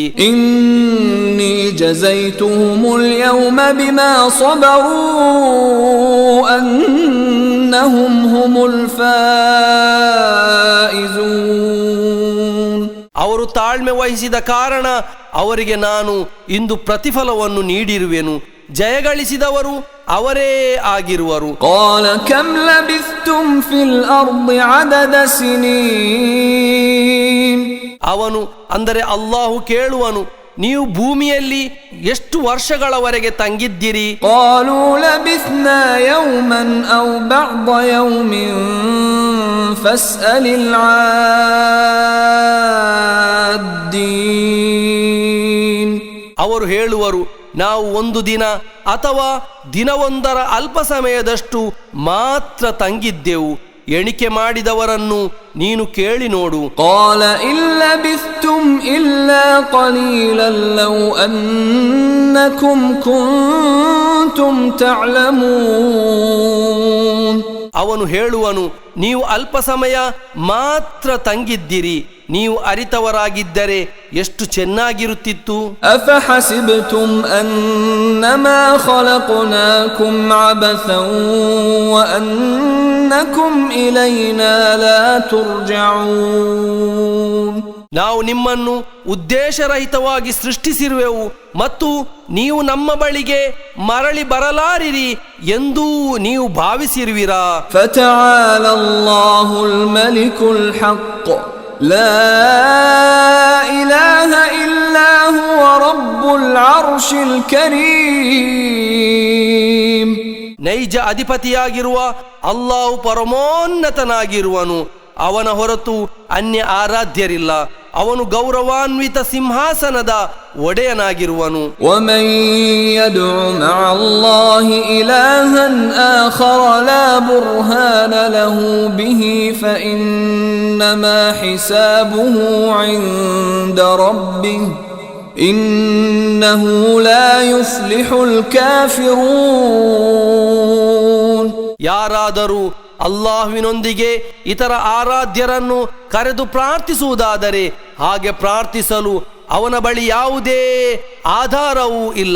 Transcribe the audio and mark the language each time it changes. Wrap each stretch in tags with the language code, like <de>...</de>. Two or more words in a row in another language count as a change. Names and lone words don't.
<ar>إني جزيتهم اليوم بما صبروا أنهم هم الفائزون.</ar> <kn>ಅವರು ತಾಳ್ಮೆ ವಹಿಸಿದ ಕಾರಣ ಅವರಿಗೆ ನಾನು ಇಂದು ಪ್ರತಿಫಲವನ್ನು ನೀಡಿರುವೆನು, ಜಯಗಳಿಸಿದವರು ಅವರೇ ಆಗಿರುವರು.</kn> <ar>قال كم لبثتم في الأرض عدد سنين.</ar> <kn>ಅವನು ಅಂದರೆ ಅಲ್ಲಾಹು ಕೇಳುವನು, ನೀವು ಭೂಮಿಯಲ್ಲಿ ಎಷ್ಟು ವರ್ಷಗಳವರೆಗೆ ತಂಗಿದ್ದಿರಿ?</kn> <ar>قالوا لبثنا يوما أو بعض يوم فاسأل العادين.</ar> <kn>ಅವರು ಹೇಳುವರು, ನಾವು ಒಂದು ದಿನ ಅಥವಾ ದಿನವೊಂದರ ಅಲ್ಪ ಸಮಯದಷ್ಟು ಮಾತ್ರ ತಂಗಿದ್ದೆವು, ಎಣಿಕೆ ಮಾಡಿದವರನ್ನು ನೀನು ಕೇಳಿ ನೋಡು.</kn> <ar>قال إن لبثتم إلا قليلا لو أنكم كنتم تعلمون.</ar> <kn>ಅವನು ಹೇಳುವನು, ನೀವು ಅಲ್ಪ ಸಮಯ ಮಾತ್ರ ತಂಗಿದ್ದಿರಿ, ನೀವು ಅರಿತವರಾಗಿದ್ದರೆ ಎಷ್ಟು ಚೆನ್ನಾಗಿರುತ್ತಿತ್ತು.</kn> <ar>أفحسبتم أنما خلقناكم عبثا وأنكم إلينا لا ترجعون.</ar> <kn>ನಾವು ನಿಮ್ಮನ್ನು ಉದ್ದೇಶರಹಿತವಾಗಿ ಸೃಷ್ಟಿಸಿರುವೆವು ಮತ್ತು ನೀವು ನಮ್ಮ ಬಳಿಗೆ ಮರಳಿ ಬರಲಾರಿರಿ ಎಂದೂ ನೀವು ಭಾವಿಸಿರುವಿರಾ?</kn> <ar>فتعالى الله الملك الحق لا إله إلا هو رب العرش الكريم.</ar> <kn>ನೈಜ ಅಧಿಪತಿಯಾಗಿರುವ ಅಲ್ಲಾಹು ಪರಮೋನ್ನತನಾಗಿರುವನು, ಅವನ ಹೊರತು ಅನ್ಯ ಆರಾಧ್ಯರಿಲ್ಲ, ಅವನು ಗೌರವಾನ್ವಿತ ಸಿಂಹಾಸನದ ಒಡೆಯನಾಗಿರುವನು.</kn> <ar>ومن يدع مع الله إلها آخر لا برهان له به فإنما حسابه عند ربه إنه لا يفلح الكافرون.</ar> <kn>ಯಾರಾದರೂ ಅಲ್ಲಾಹುವಿನೊಂದಿಗೆ ಇತರ ಆರಾಧ್ಯರನ್ನು ಕರೆದು ಪ್ರಾರ್ಥಿಸುವುದಾದರೆ ಹಾಗೆ ಪ್ರಾರ್ಥಿಸಲು ಅವನ ಬಳಿ ಯಾವುದೇ ಆಧಾರವೂ ಇಲ್ಲ.</kn>